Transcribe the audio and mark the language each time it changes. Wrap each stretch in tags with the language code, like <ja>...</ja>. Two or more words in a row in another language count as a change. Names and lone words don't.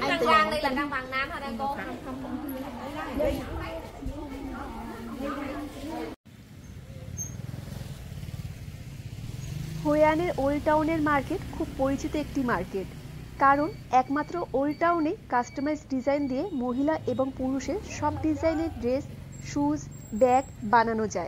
<vi>Đăng Quang đây là Đăng Bằng Nam hả Đăng cô?</vi> <bn>হোয়ানের ওল্ড টাউনের মার্কেট খুব পরিচিত একটি মার্কেট, কারণ একমাত্র ওল্ড টাউনে</bn> <en>customize design</en> <bn>দিয়ে মহিলা এবং পুরুষের সব ডিজাইনের ড্রেস, শুজ, ব্যাগ বানানো যায়।</bn>